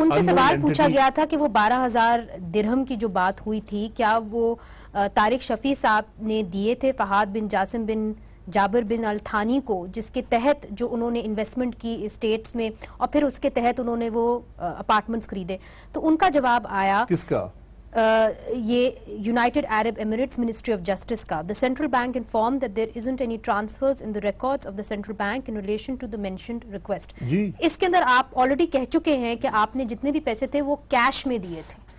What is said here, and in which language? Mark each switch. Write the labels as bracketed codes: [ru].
[ur] ان سے سوال پوچھا گیا تھا کہ وہ 12,000 درہم کی جو بات ہوئی تھی، کیا وہ طارق شفیع صاحب نے دیے تھے فہد بن جاسم بن جابر بن التھانی کو، جس کے تحت جو انہوں نے انویسٹمنٹ کی اسٹیٹس میں، اور پھر اس کے تحت انہوں نے وہ اپارٹمنٹس خریدے. تو ان کا جواب آیا، کس کا؟ یہ United Arab Emirates ministry of justice کا. [en] The central bank informed that there isn't any transfers in the records of the central bank in relation to the mentioned request. [ur] اس کے اندر آپ آلریڈی کہہ چکے ہیں کہ آپ نے جتنے بھی پیسے تھے وہ کیش میں دیے تھے.